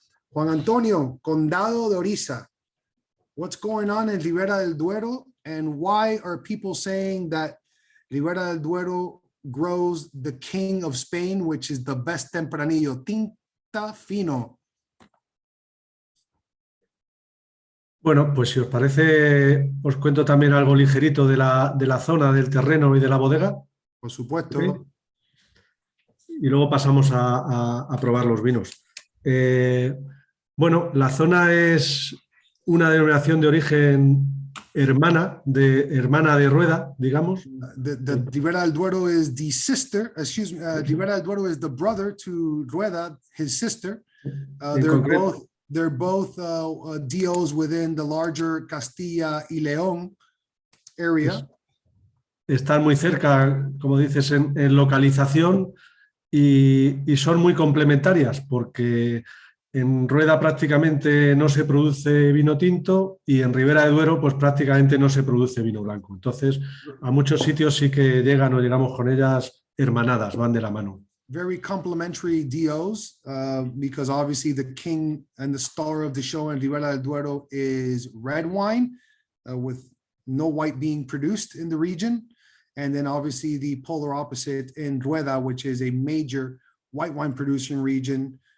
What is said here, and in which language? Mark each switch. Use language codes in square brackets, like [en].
[en] Juan Antonio, Condado de Oriza, what's going on in Ribera del Duero, and why are people saying that Ribera del Duero grows the king of Spain, which is the best tempranillo, Tinta Fino? [es] Bueno, pues si os parece, os cuento también algo ligerito de la zona, del terreno y de la bodega. Por supuesto. [en] ¿Okay? [es] Y luego pasamos a probar los vinos. Bueno, la zona es una denominación de origen hermana de Rueda, digamos. [en] The Ribera del Duero is the sister, Ribera del Duero is the brother to Rueda, his sister. They're both DOs within the larger Castilla y León area. [es] Están muy cerca, como dices, en localización y son muy complementarias porque en Rueda prácticamente no se produce vino tinto y en Ribera de Duero pues prácticamente no se produce vino blanco. Entonces, a muchos sitios sí que llegan o llegamos con ellas hermanadas, van de la mano. [en] Very complementary DOs because obviously the king and the star of the show in Ribera del Duero is red wine with no white being produced in the region. And then obviously the polar opposite in Rueda, which is a major white wine producing region.